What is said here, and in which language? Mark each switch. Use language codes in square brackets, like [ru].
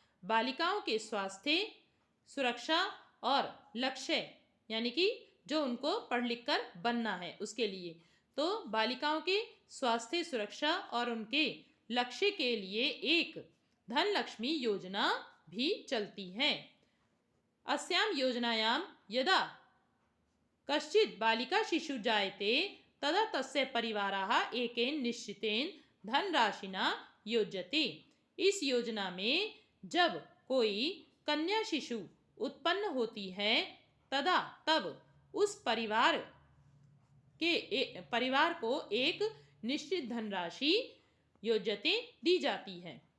[hi] बालिकाओं के स्वास्थ्य, सुरक्षा और लक्ष्य यानी कि जो उनको पढ़ लिख कर बनना है उसके लिए, तो बालिकाओं के स्वास्थ्य, सुरक्षा और उनके लक्ष्य के लिए एक धनलक्ष्मी योजना भी चलती है। [sa] अस्यां योजनायां यदा कश्चित् बालिका शिशु जायते तदा तस्य परिवारः एकेन निश्चितेन धनराशिना योज्यते। [hi] इस योजना में जब कोई कन्या शिशु उत्पन्न होती है तब उस परिवार को एक निश्चित धनराशि योज्यते दी जाती है।